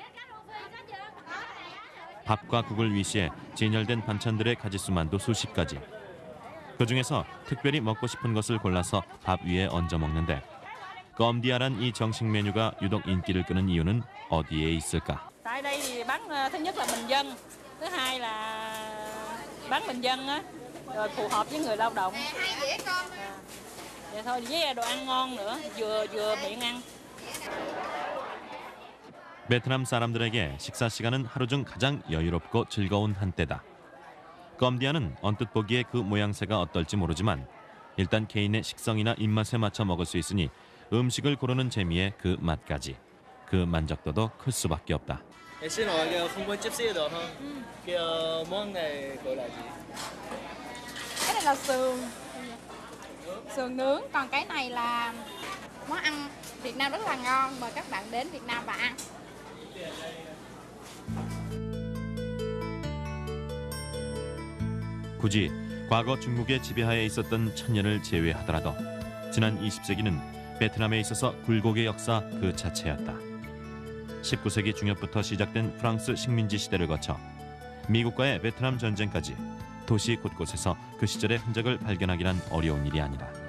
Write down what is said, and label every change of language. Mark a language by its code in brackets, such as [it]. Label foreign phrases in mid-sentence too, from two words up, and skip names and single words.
[ko] 밥과 국을 위시해 진열된 반찬들의 가짓수만도 수십 가지. 그중에서 특별히 먹고 싶은 것을 골라서 밥 위에 얹어 먹는데 껌디아란 이 정식 메뉴가 유독 인기를 끄는 이유는 어디에 있을까? [vi] Tại đây thì bán thứ nhất là bình dân, thứ hai là bán bình dân á, rồi phù hợp với người lao động. Vậy thôi với đồ ăn ngon nữa, vừa miệng ăn. [ko] 베트남 사람들에게 식사 시간은 하루 중 가장 여유롭고 즐거운 한때다. 껌디아는 언뜻 보기에 그 모양새가 어떨지 모르지만 일단 개인의 식성이나 입맛에 맞춰 먹을 수 있으니 음식을 고르는 재미에 그 맛까지. 그 만족도도 클 수밖에 없다. [vi] Xin hỏi không có chip xí được không? Cái món này gọi là gì? Cái này là sườn nướng, còn cái này là món ăn Việt Nam rất là ngon, mời các bạn đến Việt Nam và ăn. [ko] 굳이 과거 중국의 지배하에 있었던 천년을 제외하더라도 지난 20세기는 베트남에 있어서 굴곡의 역사 그 자체였다. 19세기 중엽부터 시작된 프랑스 식민지 시대를 거쳐 미국과의 베트남 전쟁까지 도시 곳곳에서 그 시절의 흔적을 발견하기란 어려운 일이 아니다.